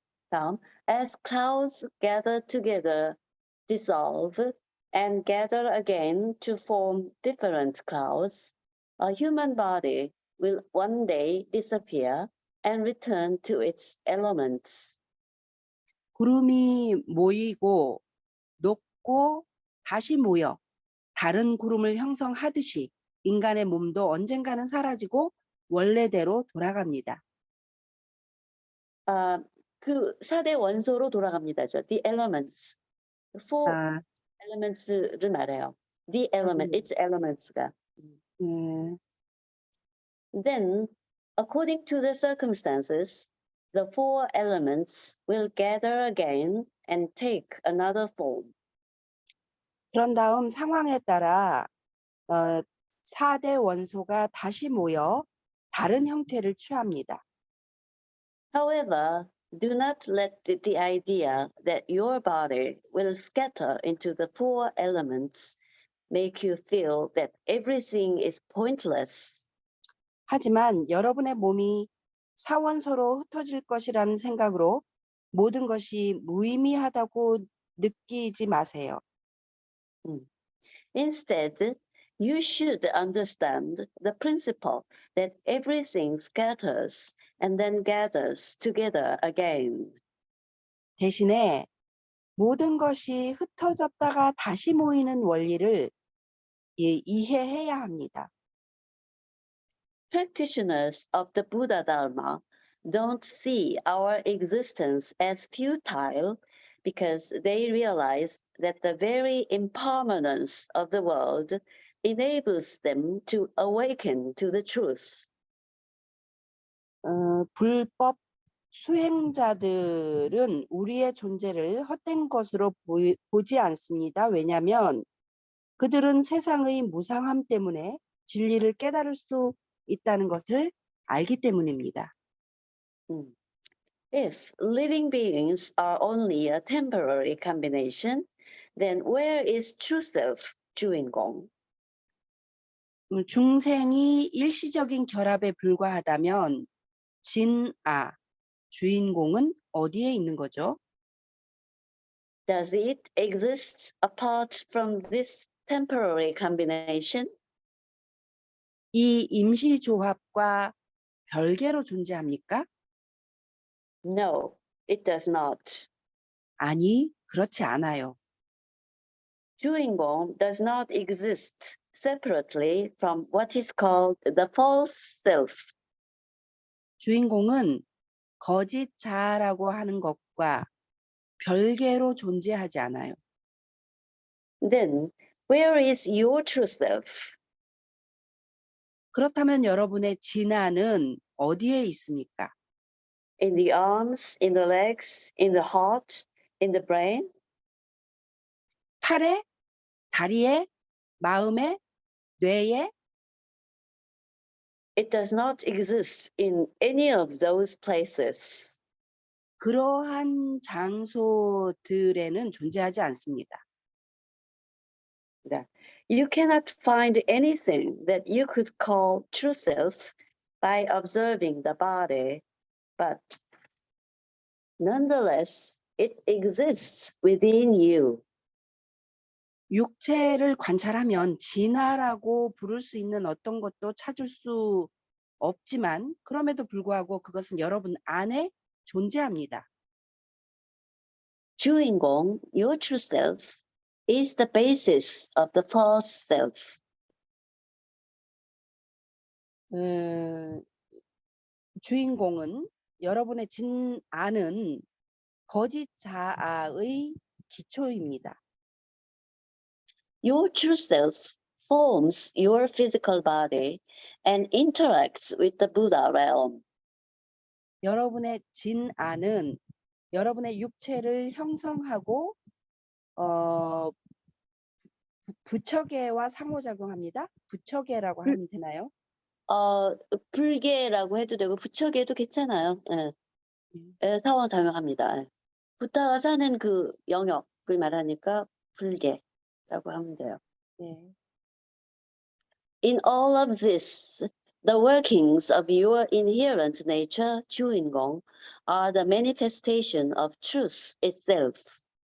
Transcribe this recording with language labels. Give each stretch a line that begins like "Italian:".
Korean: 다음,
English: as clouds gather together, dissolve, and gather again to form different clouds, a human body will one day disappear and return to its elements.
Korean: 구름이 모이고 녹고 다시 모여 다른 구름을 형성하듯이 인간의 몸도 언젠가는 사라지고 원래대로 돌아갑니다. 그 4대 원소로 돌아갑니다죠.
English: The elements. Four 아,
Korean: elements를 말해요.
English: The element, its elements가. Then, according to the circumstances, the four elements will gather again and take another form.
Korean: 그런 다음 상황에 따라 4대 원소가 다시 모여 다른 형태를 취합니다.
English: However, do not let the idea that your body will scatter into the four elements make you feel that everything is pointless.
Korean: 하지만 여러분의 몸이 사원소로 흩어질 것이라는 생각으로 모든 것이 무의미하다고 느끼지 마세요.
English: Instead, you should understand the principle that everything scatters and then gathers together again.
Korean: 대신에 모든 것이 흩어졌다가 다시 모이는 원리를 이해해야 합니다.
English: Practitioners of the Buddha Dharma don't see our existence as futile because they realize that the very impermanence of the world enables them to awaken to the truth.
Korean: 불법 수행자들은 우리의 존재를 헛된 것으로 보지 않습니다. 왜냐하면 그들은 세상의 무상함 때문에 진리를 깨달을 수 있다는 것을 알기 때문입니다.
English: If living beings are only a temporary combination, then where is true self, 주인공?
Korean: 중생이 일시적인 결합에 불과하다면 진아, 주인공은 어디에 있는 거죠?
English: Does it exist apart from this temporary combination?
Korean: 이 임시 조합과 별개로 존재합니까?
English: No, it does not.
Korean: 아니, 그렇지 않아요.
English: 주인공 does not exist separately from what is called the false self.
Korean: 주인공은 거짓 자아라고 하는 것과 별개로 존재하지 않아요.
English: Then, where is your true self?
Korean: 그렇다면 여러분의 진아는 어디에 있습니까?
English: In the arms, in the legs, in the heart, in the brain?
Korean: 팔에, 다리에, 마음에, 뇌에?
English: It does not exist in any of those places.
Korean: 그러한 장소들에는 존재하지 않습니다.
English: You cannot find anything that you could call true self by observing the body, but nonetheless, it exists within you.
Korean: 육체를 관찰하면 진화라고 부를 수 있는 어떤 것도 찾을 수 없지만 그럼에도 불구하고 그것은 여러분 안에 존재합니다.
English: 주인공, your true self, is the basis of the false self.
Korean: 주인공은 여러분의 진아는 거짓 자아의 기초입니다.
English: Your true self forms your physical body and interacts with the Buddha realm.
Korean: 여러분의 진아는 여러분의 육체를 형성하고 부처계와 상호작용합니다. 부처계라고 하면 되나요? 불계라고 해도 되고 부처계도 괜찮아요. 예. 상호작용합니다. 부타가 사는 그 영역을 말하니까 불계라고 하면 돼요. 네.
English: In all of this, the workings of your inherent nature, 주인공, are the manifestation of truth itself.